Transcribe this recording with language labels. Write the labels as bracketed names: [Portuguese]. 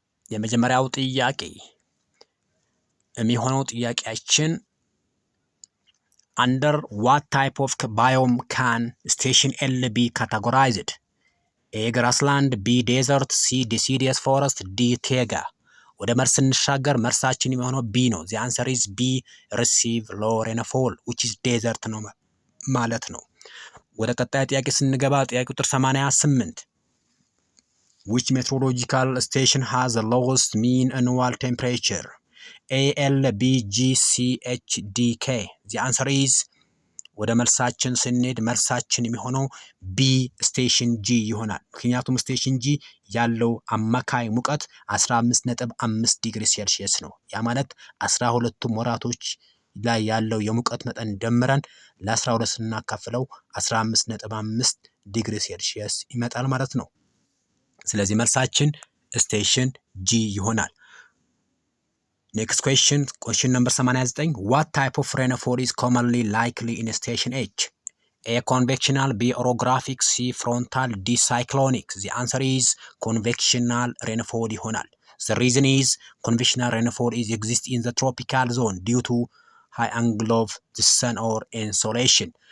[Amharic] የመጀመሪያው ጥያቄ የሚሆነው ጥያቄያችን [English] under what type of biome can station L be categorized? A grassland, B desert, C deciduous forest, D taiga። [Amharic] ወደ መልስ እንሻገር። መልሳችን የሚሆነው ቢ ነው። [English] the answer is B receive low rainfall which is desert [Amharic] ነው ማለት ነው። ወደ ቀጣይ ጥያቄ ስንገባ ጥያቄ ቁጥር 88 [English] which meteorological station has the lowest mean annual temperature? [Amharic] A L B G C H D K። [English] the answer is [Amharic] ወደ መልሳችን ስንሄድ መልሳችን የሚሆነው ቢ ስቴሽን ጂ ይሆናል። ምክንያቱም ስቴሽን ጂ ያለው አማካይ ሙቀት 15.5 ዲግሪ ሴልሺየስ ነው። ያ ማለት 12ቱም ወራቶች ላይ ያለው የሙቀት መጠን ደምረን ለ12 ስናካፍለው 15.5 ዲግሪ ሴልሺየስ ይመጣል ማለት ነው። ስለዚህ መልሳችን ስቴሽን ጂ ይሆናል። [English] Next question number 89. What type of rainfall is commonly likely in station H? A. Convectional, B. orographic, C. frontal, D. cyclonic. The answer is convectional rainfall [Amharic] ይሆናል። [English] The reason is convectional rainfall is exist in the tropical zone due to high angle of the sun or insolation.